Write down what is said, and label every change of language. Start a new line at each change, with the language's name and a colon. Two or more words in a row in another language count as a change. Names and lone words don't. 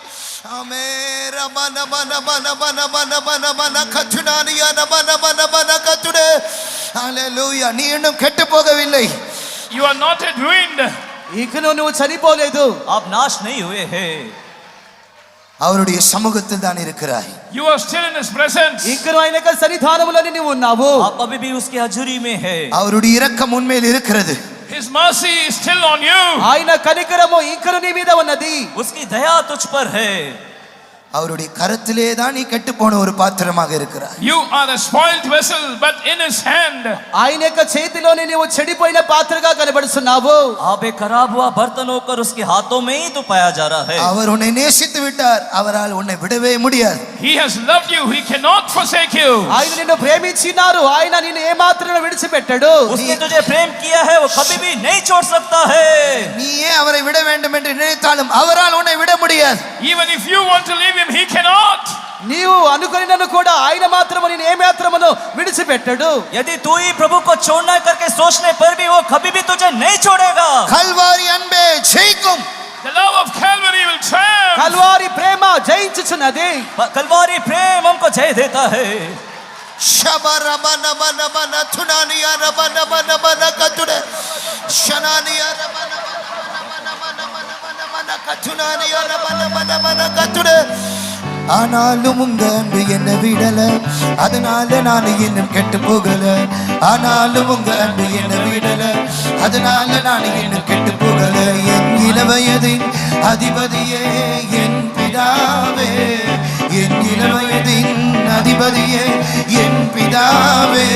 English: Amen. Bana bana bana bana bana bana bana katunaniya bana bana bana katude.
Tamil: Hallelujah. நீ இன்னும் கெட்டு போகவில்லை.
English: You are not yet ruined.
Telugu: ఇకను నువ్వు చనిపోలేదు.
Hindi: आप नाश नहीं हुए हैं.
Tamil: அவருடைய சமூகத்தில் தான் இருக்கிறாய்.
English: You are still in his presence.
Telugu: ఇకను ఆయన యొక్క సన్నిధానములోనే నీవు ఉన్నావు.
Hindi: आप अभी भी उसके हजूरी में है.
Tamil: அவருடைய இரக்கம் உன்மேல் இருக்கிறது.
English: His mercy is still on you.
Telugu: ఆయన కనికరము ఇకను నీ మీద ఉన్నది.
Hindi: उसकी दया तुझ पर है.
Tamil: அவருடைய கரத்திலே தான் நீ கெட்டு போன ஒரு பாத்திரமாக இருக்கிறாய்.
English: You are a spoiled vessel, but in his hand.
Telugu: ఆయన యొక్క చేతిలోనే నీవు చెడిపోయిన పాత్రగా కనబడుతున్నావు.
Hindi: आप एक खराब हुआ बर्तन होकर उसके हाथों में ही तो पाया जा रहा है.
Tamil: அவர் உன்னை நேசித்து விட்டார். அவரால் உன்னை விடவே முடியாது.
English: He has loved you. He cannot forsake you.
Telugu: ఆయన నిన్ను ప్రేమించినారు. ఆయన నిన్ను ఏ మాత్రం విడిచిపెట్టడు.
Hindi: उसने तुझे प्रेम किया है, वो कभी भी नहीं छोड़ सकता है.
Tamil: நீயே அவரை விட வேண்டும் என்று நினைத்தாலும் அவரால் உன்னை விட முடியாது.
English: Even if you want to leave him, he cannot.
Telugu: నీవు అనుకున్నను కూడా ఆయన మాత్రము నిన్ను ఏ మాత్రమును విడిచిపెట్టడు.
Hindi: यदि तू ही प्रभु को छोड़ना करके सोचने पर भी वो कभी भी तुझे नहीं छोड़ेगा.
Tamil: கல்வாரி அன்பே ஜெயிக்கும்.
English: The love of Calvary will triumph.
Telugu: కల్వారి ప్రేమ జయించుచున్నది.
Hindi: कलवारी प्रेम हमको जय देता है. షబరబన బన బన తునానియా రబన బన బన కతుడే షనానియా రబన బన బన బన బన బన కతునానియా రబన బన బన కతుడే.
Tamil: ஆனாலும் உங்க அன்பு என்ன விடல, அதனால நான் இன்னும் கெட்டு போகல. ஆனாலும் உங்க அன்பு என்ன விடல, அதனால நான் இன்னும் கெட்டு போகல. என் இளவயதின் அதிபதியே என் பிதாவே, என் இளவயதின் அதிபதியே என் பிதாவே.